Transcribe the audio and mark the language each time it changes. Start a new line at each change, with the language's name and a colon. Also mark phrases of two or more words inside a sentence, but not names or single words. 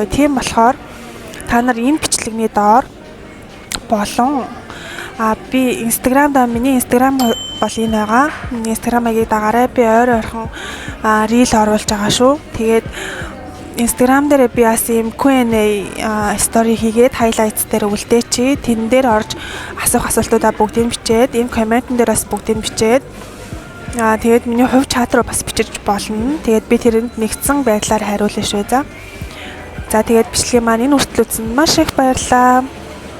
Mongolian: Тийм болохоор та нар энэ бичлэгний доор болон би миний Instagram бол энэ байгаа. Миний Instagram-ыг дагаарай. Би ойрхон reel оруулж байгаа шүү. Тэгээд Instagram дээр би бас ийм
English: Q&A story
Mongolian: хийгээд highlights дээр үлдээчи. Тэн дээр орж асуух асуултуудаа бүгдийг бичээд, ийм комментэн дээр бас бүгдийг бичээд тэгээд миний хувь чат руу бас бичиж болно. Тэгээд би тэрэнд нэгдсэн байдлаар хариулна шүү. За тэгээд бичлэгийн маань энэ хүртэл үзсэн маш их баярлалаа.